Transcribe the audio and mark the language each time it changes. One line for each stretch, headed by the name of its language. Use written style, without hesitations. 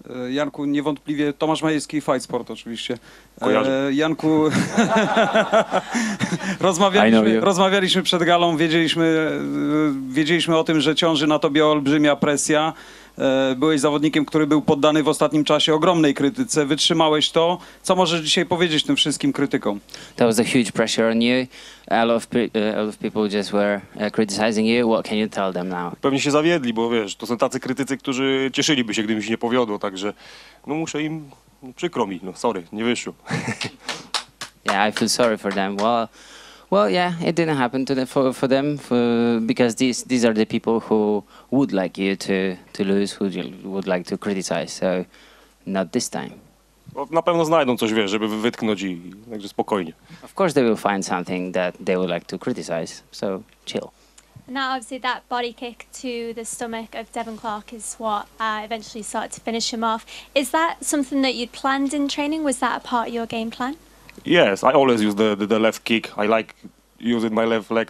Polish: Janku, niewątpliwie Tomasz Majewski, Fight Sport oczywiście. Janku, rozmawialiśmy przed galą, wiedzieliśmy o tym, że ciąży na tobie olbrzymia presja. Byłeś zawodnikiem, który był poddany w ostatnim czasie ogromnej krytyce. Wytrzymałeś to. Co możesz dzisiaj powiedzieć tym wszystkim krytykom?
English: There was a huge pressure on you. A lot of people just were criticizing you. What can you tell them now?
Polish: Pewnie się zawiedli, bo wiesz, to są tacy krytycy, którzy cieszyliby się, gdyby mi się nie powiodło, także no muszę im, no, przykro mi, no sorry, nie wyszło.
English: Yeah, I feel sorry for them. Well, yeah, it didn't happen for them because these are the people who would like you to lose, who would like to criticize. So, not this time.
Polish: No, na pewno znajdą coś, wiesz, żeby wytknąć także spokojnie.
English: Of course, they will find something that they would like to criticize. So, chill. Now, obviously, that body kick to the stomach of Devon Clark is what eventually started to finish him off. Is that something that you'd planned in training? Was that a part of your game plan? Yes, I always use the left kick. I like using my left leg.